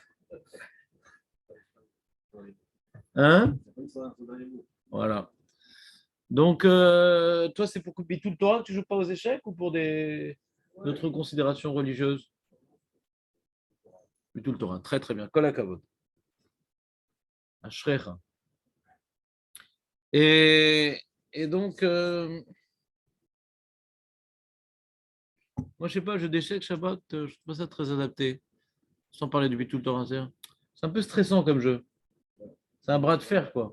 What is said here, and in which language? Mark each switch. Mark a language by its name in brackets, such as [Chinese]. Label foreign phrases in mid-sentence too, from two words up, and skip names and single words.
[French] Hein? Voilà. Donc, toi, c'est pour couper tout le Torah que tu joues pas aux échecs ou pour d'autres considérations religieuses? Tout le Torah, très très bien. [Hebrew] כל הכבוד. אשריך. [French] Et donc, moi, je sais pas, jeu d'échecs, Shabbat, je trouve pas ça très adapté. Sans parler du [Hebrew] ביטול תורה. [French] C'est un peu stressant comme jeu. C'est un bras de fer, quoi.